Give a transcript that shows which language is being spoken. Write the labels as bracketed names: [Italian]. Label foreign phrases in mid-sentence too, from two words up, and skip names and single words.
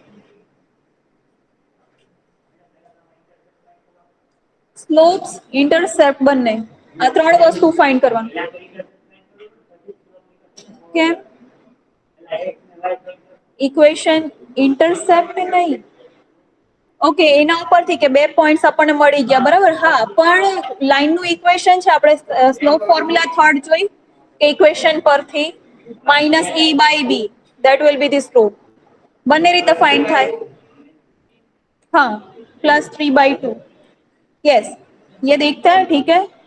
[English] slopes intercept [Gujarati] બંને આ ત્રણ વસ્તુ ફાઇન્ડ કરવાનું કેમ [English] equation intercept [Gujarati] નહીં ઓકે એના ઉપરથી કે બે પોઈન્ટ્સ આપણને મળી ગયા બરાબર હા પણ લાઈનનું ઇક્વેશન છે આપણે [English] slope formula third [Gujarati] જોઈ કે ઇક્વેશન પરથી [English] minus e by b that will be the slope [Gujarati] બંને રીતે ફાઇન્ડ થાય [Hindi] हाँ प्लस 3/2 यस ये देखता है ठीक है